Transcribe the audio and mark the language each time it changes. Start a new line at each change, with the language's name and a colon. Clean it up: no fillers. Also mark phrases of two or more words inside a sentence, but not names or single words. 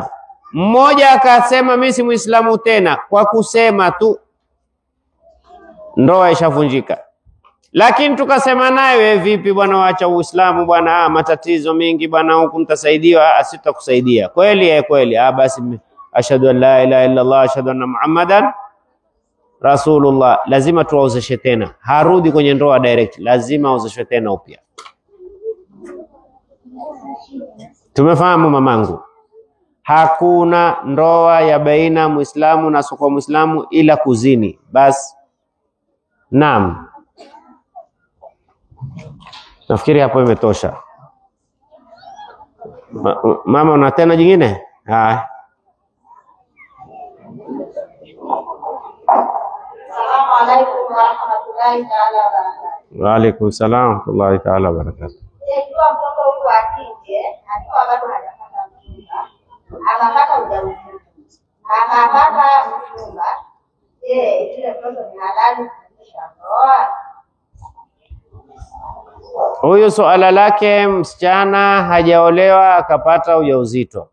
Swahili: Mmoja akasema mimi si Muislamu tena, kwa kusema tu ndoa ishavunjika. Lakini tukasema naye, vipi bwana, waacha Uislamu bwana, matatizo mengi bwana, huku nitasaidiwa. Asitakusaidia. Kweli kweli. Basi
Arabic: أشهد أن لا إله إلا الله، أشهد أن محمدا رسول الله.
Swahili: Lazima tuwaozeshe tena. Harudi kwenye ndoa direct, lazima aozeshwe tena upya. Tumefahamu mamangu? Hakuna ndoa ya baina Muislamu na sio Muislamu ila kuzini. Basi. Naam. Nafikiri hapo imetosha. Mama, una tena jingine?
Arabic: السلام عليكم ورحمة الله تعالى وبركاته. وعليكم السلام ورحمة الله تعالى وبركاته.
Swahili: Ikiwa mtoto huyu wa kike akiwa bado hajapata mchumba, akapata ujauzito, akapata mchumba, ile mtoto ni halali kuisha ndoa? Huyu swala lake, msichana hajaolewa akapata ujauzito.